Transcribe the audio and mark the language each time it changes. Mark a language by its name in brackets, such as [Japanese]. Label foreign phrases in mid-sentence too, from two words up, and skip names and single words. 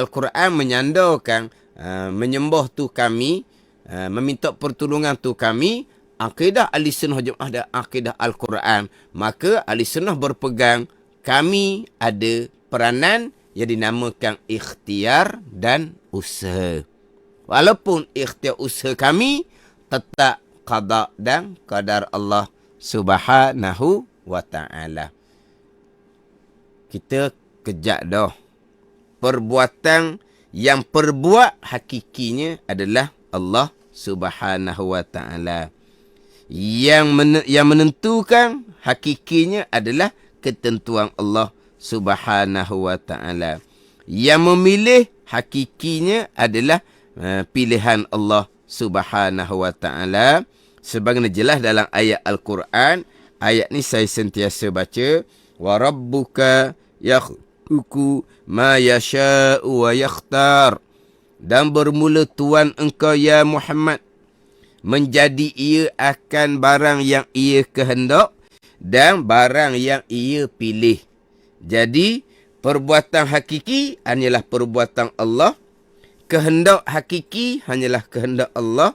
[Malay] Bila Al-Quran menyandarkan menyembah tu kami, meminta pertolongan tu kami, akidah ahli sunnah jemaah dan akidah Al-Quran, maka ahli sunnah berpegang kami ada peranan yang dinamakan ikhtiar dan usaha. Walaupun ikhtiar usaha kami tetap qada dan qadar [Arabic] الله سبحانه وتعالى. [Malay] Kita kejak dah. Perbuatan yang perbuat hakikinya adalah [Arabic] الله سبحانه وتعالى. [Malay] Yang menentukan hakikinya adalah ketentuan [Arabic] الله سبحانه وتعالى. [Malay] Yang memilih hakikinya adalah pilihan [Arabic] الله سبحانه وتعالى. [Malay] Sebagaimana jelas dalam ayat Al-Quran. Ayat ni saya sentiasa baca. [Arabic] وربك يخلق ما يشاء ويختار. [Malay] Dan bermula Tuhan engkau ya Muhammad menjadi ia akan barang yang ia kehendak dan barang yang ia pilih. Jadi perbuatan hakiki hanyalah perbuatan Allah. Kehendak hakiki hanyalah kehendak Allah.